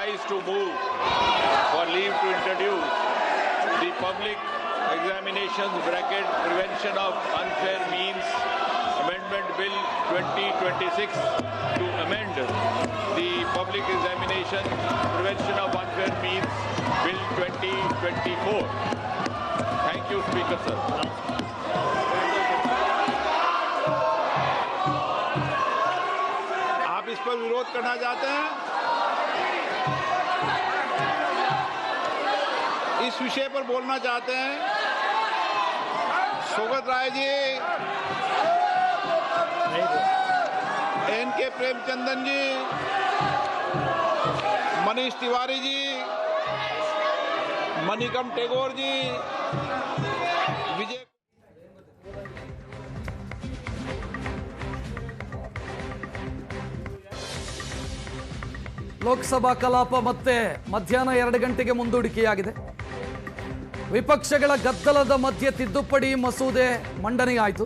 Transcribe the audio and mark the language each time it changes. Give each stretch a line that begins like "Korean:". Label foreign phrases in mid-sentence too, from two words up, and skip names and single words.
English: to move for leave to introduce the Public Examinations (Prevention of Unfair Means) Amendment Bill 2026 to amend the Public Examination Prevention of Unfair Means Bill 2024. Thank you, Speaker, sir.
Hindi: आप इस पर विरोध करना चाहते हैं? इस विषय पर बोलना चाहते हैं? सोगत राय जी, एन के प्रेमचंदन जी, मनीष तिवारी जी, मणिकम टेगोर जी, विजय
Kannada: ಲೋಕಸಭಾ ಕಲಾಪ ಮತ್ತೆ ಮಧ್ಯಾಹ್ನ 2 ಗಂಟೆಗೆ ಮುಂದೂಡಿಕೆಯಾಗಿದೆ. ವಿಪಕ್ಷಗಳ ಗದ್ದಲದ ಮಧ್ಯೆ ತಿದ್ದುಪಡಿ ಮಸೂದೆ ಮಂಡನೆಯಾಯಿತು.